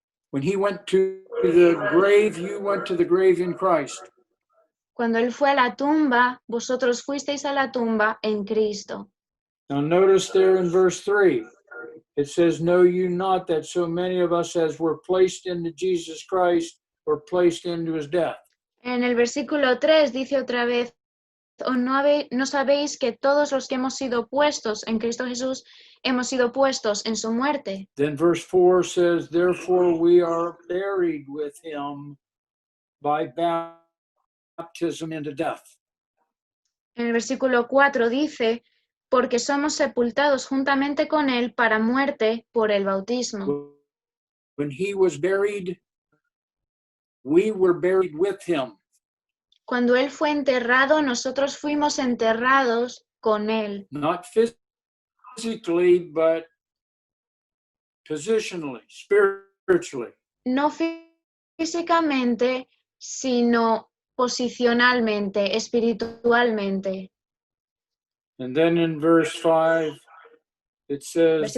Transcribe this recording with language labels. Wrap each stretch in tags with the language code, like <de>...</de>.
<en>When he went to the grave, you went to the grave in Christ.</en> <es>Cuando él fue a la tumba, vosotros fuisteis a la tumba en Cristo.</es> <en>Now notice there in verse 3, it says, "Know you not that so many of us as were placed into Jesus Christ were placed into his death?"</en> <es>En el versículo 3 dice otra vez, ¿o no sabéis que todos los que hemos sido puestos en Cristo Jesús hemos sido puestos en su muerte?</es> <en>Then verse 4 says, "Therefore we are buried with him by baptism into death."</en> <es>En el versículo 4 dice, porque somos sepultados juntamente con él para muerte por el bautismo.</es> <en>When he was buried, we were buried with him.</en> <es>Cuando él fue enterrado, nosotros fuimos enterrados con él.</es> <en>Not physically, but positionally, spiritually.</en> <es>No físicamente, sino posicionalmente, espiritualmente.</es> <en>And then in verse 5, it says,</en>